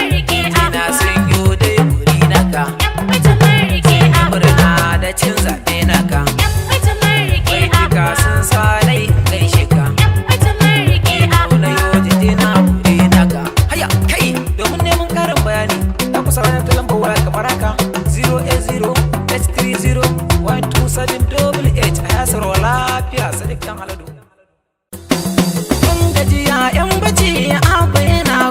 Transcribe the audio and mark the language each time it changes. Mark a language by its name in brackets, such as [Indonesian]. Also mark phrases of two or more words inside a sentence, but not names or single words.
[Hausa] Ina sun yo dai guri naka. Murna da cin zaɓe naka. Baituka sun sa nai gaishe ka. Nuna yo jinjina guri naka. Haya, kai, domin neman ƙarin bayani, za ku saurara ta lambar waya kamar haka, [English] zero eight zero eight three zero one two seven double eight. [Hausa] A ya saurara lafiya, Sadiq Dan Haladu. Kun gajiya, 'yan bacci, Abba yana